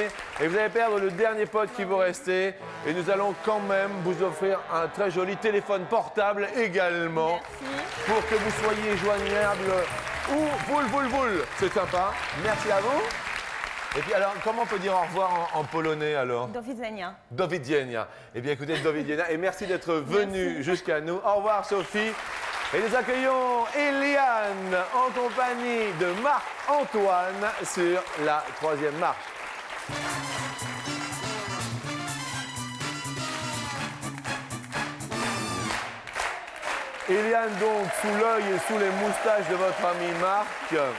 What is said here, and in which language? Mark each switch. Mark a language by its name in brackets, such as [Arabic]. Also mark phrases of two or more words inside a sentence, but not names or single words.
[French] Et vous allez perdre le dernier pote qui vous restait. Et nous allons quand même vous offrir un très joli téléphone portable également. Merci. Pour que vous soyez joignable ou boule. C'est sympa. Merci à vous. Et puis alors, comment on peut dire au revoir en polonais alors? [Polish] Do widzenia. Do widzenia. [French] Eh bien écoutez, [Polish] do widzenia. [French] Et merci d'être venu jusqu'à nous. Au revoir Sophie. Et nous accueillons Eliane en compagnie de Marc-Antoine sur la 3e marche. Eliane donc sous l'œil et sous les moustaches de votre ami Marc.